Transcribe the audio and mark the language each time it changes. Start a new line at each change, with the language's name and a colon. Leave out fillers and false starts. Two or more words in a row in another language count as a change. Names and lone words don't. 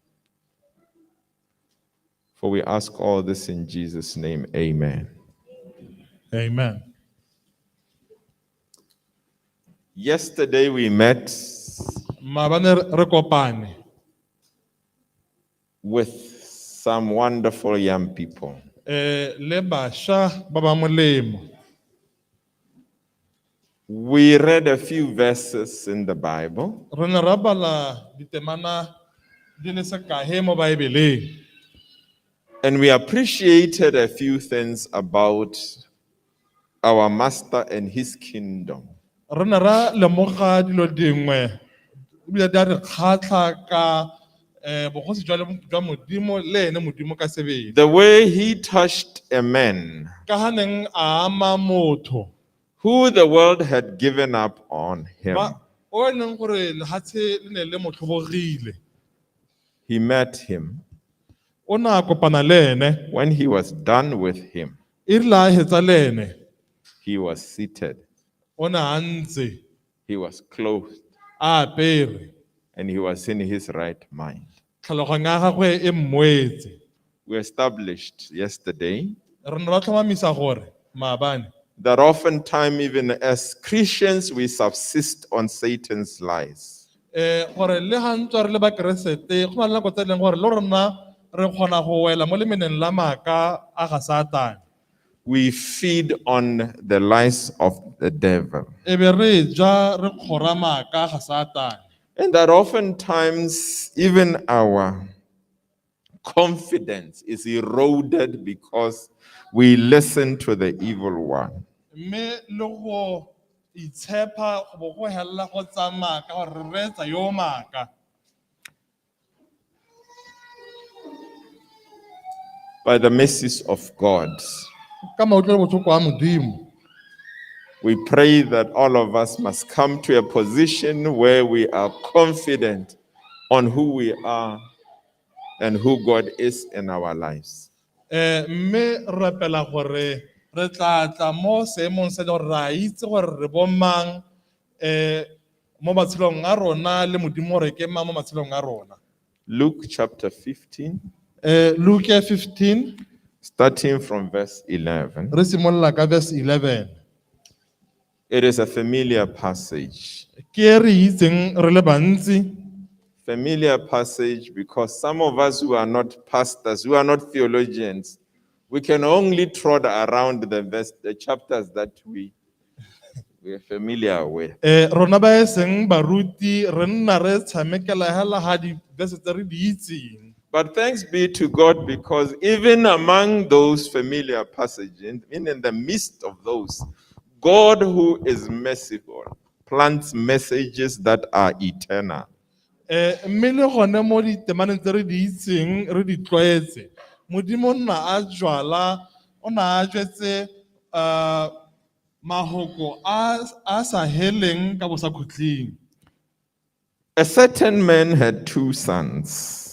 English: For we ask all this in Jesus' name, amen. Amen. Yesterday we met with some wonderful young people.
Tswana: Le bašwa ba ba molemo.
English: We read a few verses in the Bible.
Tswana: Re ne ra bala ditemana di le sekae mo Baebeleng.
English: And we appreciated a few things about our master and his kingdom.
Tswana: Re ne ra lemoga dilo dingwe ebile di a re kgatlha ka bogosi jwa Modimo le ene Modimo ka sebele.
English: The way he touched a man
Tswana: Ka ha neng a ama motho
English: who the world had given up on him.
Tswana: o e leng gore lehatshe le ne le mo tlhobogile.
English: He met him.
Tswana: O na a kopana le ene.
English: When he was done with him,
Tswana: E rile a hetsa le ene.
English: he was seated.
Tswana: O ne a ntse.
English: He was clothed.
Tswana: A apere.
English: And he was in his right mind.
Tswana: Tlhaloganyo ya gagwe e mmoetse.
English: We established yesterday
Tswana: Re ne ra tlhomamisa gore maabane
English: that oftentimes, even as Christians, we subsist on Satan's lies.
Tswana: gore le ha ntse re le ba Keresete go na le nako tse leng gore le rona re kgona go wela mo lemeneng la maaka a ga Satane.
English: We feed on the lies of the devil.
Tswana: E be re ja re kgora maaka a ga Satane.
English: And that oftentimes, even our confidence is eroded because we listen to the evil one.
Tswana: Mme le go itshepa go bo go hella go tsamaya ka gore re retsa yo maaka.
English: By the mercies of God,
Tswana: Ka mautlwe botlhoko a Modimo.
English: we pray that all of us must come to a position where we are confident on who we are and who God is in our lives.
Tswana: Mme re rapela gore re tla tla mo seemong se gore ra itse gore re bo mang mo matshelong a rona le Modimo re ke mang mo matshelong a rona.
English: Luke chapter 15, Luke 15, starting from verse 11.
Tswana: re simolola ka verse 11.
English: It is a familiar passage.
Tswana: Ke re itseng re le bantsi.
English: Familiar passage because some of us who are not pastors, who are not theologians, we can only trot around the chapters that we are familiar with.
Tswana: Rona ba eseng baruti re nna re tshamekela hela ha di verse tse re di itseng.
English: But thanks be to God, because even among those familiar passages, in the midst of those, God, who is merciful, plants messages that are eternal.
Tswana: Mme le gone mo ditemaneng tse re di itseng re di tlwaetse Modimo nna a jwala o na a jwetse mahoko a sa heleng ka bosa khutleng.
English: A certain man had two sons.